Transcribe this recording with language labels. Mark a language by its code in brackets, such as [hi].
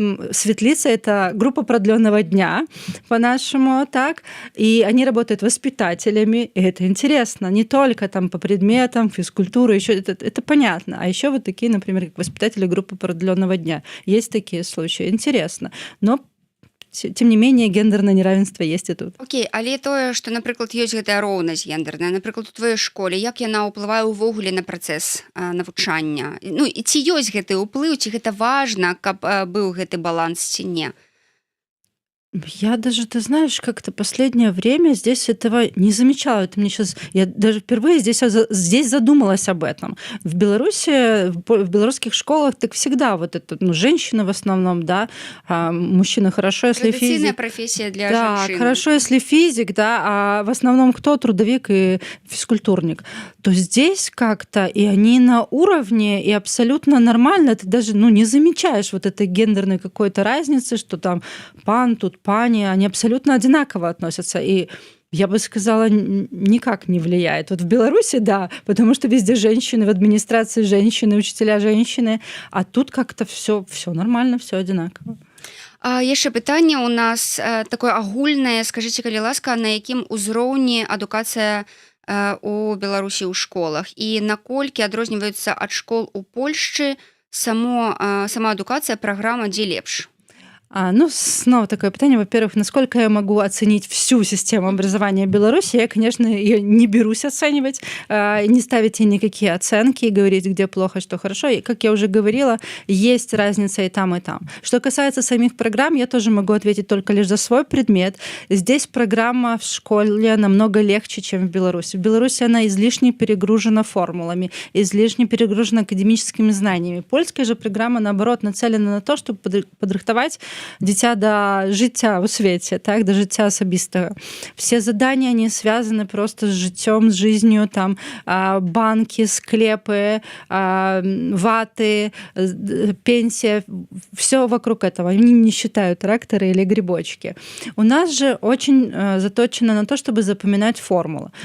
[ru] Светлица — это группа продленного дня, по-нашему, так, и они работают воспитателями, и это интересно, не только там по предметам, физкультура, еще это понятно, а еще вот такие, например, как воспитатели группы продленного дня. Есть такие случаи, интересно, но тем не менее гендерное неравенство есть и тут. [be] Окей, але тое, што, напрыклад, ёсць гэтая роўнасць гендерная, напрыклад, у тваёй школе, як яна ўплывае ўвогуле на працэс навучання? Ну, і ці ёсць гэты ўплыў, ці гэта важна, каб быў гэты баланс, ці не? [ru] Я даже, ты знаешь, как-то последнее время здесь этого не замечала. Это мне сейчас, я даже впервые здесь задумалась об этом. В Беларуси, в белорусских школах так всегда вот это, ну, женщины в основном, да, а мужчина хорошо, если Традиционная физик. профессия для Да, женщин. хорошо, если физик, да, а в основном кто? Трудовик и физкультурник. То здесь как-то, и они на уровне, и абсолютно нормально. Ты даже, ну, не замечаешь вот этой гендерной какой-то разницы, что там пан, тут пани, они абсолютно одинаково относятся. И я бы сказала, никак не влияет. Вот в Беларуси, да, потому что везде женщины, в администрации женщины, учителя женщины, а тут как-то все нормально, все одинаково. [be] Яшчэ пытанне у нас такое агульнае, скажыце, калі ласка, на якім узроўні адукацыя у Беларусі ў школах і наколькі адрозніваюцца ад школ у Польшчы сама адукацыя, праграма, дзе лепш? [ru] Ну, снова такое питание. Во-первых, насколько я могу оценить всю систему образования Беларуси? Я, конечно, ее не берусь оценивать, не ставить ей никакие оценки и говорить, где плохо, что хорошо. И, как я уже говорила, есть разница и там, и там. Что касается самих программ, я тоже могу ответить только лишь за свой предмет. Здесь программа в школе намного легче, чем в Беларуси. В Беларуси она излишне перегружена формулами, излишне перегружена академическими знаниями. Польская же программа, наоборот, нацелена на то, чтобы [be] подрыхтовать дзіця да жыцця ў свеце, так, да жыцця асабістага. [ru] Все задания, они связаны просто с жыццём, с жизнью, там, банки, склепы, ваты, пенсия, все вокруг этого. Они не считают тракторы или грибочки. У нас же очень заточено на то, чтобы запоминать формулы.